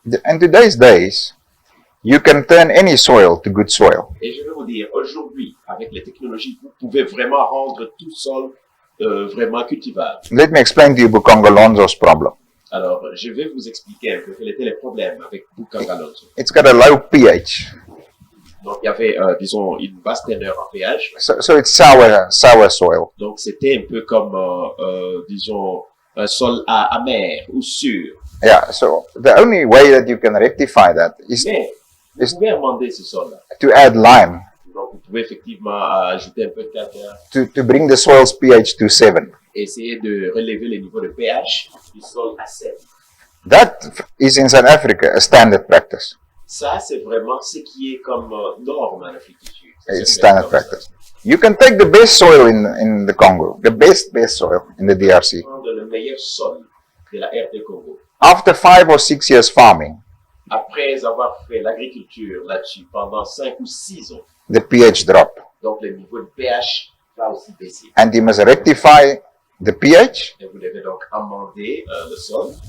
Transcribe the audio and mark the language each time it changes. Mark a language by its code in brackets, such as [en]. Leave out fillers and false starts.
[en] In today's days, you can turn any soil to good soil. [fr] Et je vais vous dire, aujourd'hui, avec les technologies, vous pouvez vraiment rendre tout sol vraiment cultivable. [en] Let me explain to you Bukangalonzo's problem. [fr] Alors, je vais vous expliquer un peu quels étaient les problèmes avec Bukangalonzo. [en] It's got a low pH, [fr] Donc, il y avait, disons, une basse teneur en pH. [en] so it's sour soil. [fr] Donc, c'était un peu comme, disons, un sol amer ou sûr. [en] Yeah, so the only way that you can rectify that is [fr] Mais, vous pouvez amender ce sol-là. [en] to add lime [fr] Donc, vous pouvez effectivement ajouter un peu de calcaire [en] to bring the soil's pH to 7. [fr] et essayer de relever le niveau de pH du sol à 7. [en] That is in South Africa a standard practice. [fr] Ça, c'est vraiment ce qui est comme norme en Afrique du Sud. [en] It's standard practice. You can take the best soil in the Congo, the best soil in the DRC. [fr] Prendre le meilleur sol de la RD Congo. [en] After 5 or 6 years farming, [fr] Après avoir fait l'agriculture là-dessus pendant 5 ou 6 ans, [en] the pH drop. [fr] donc le niveau de pH va aussi baisser. [en] And you must rectify the pH [fr] Et vous devez donc amender le sol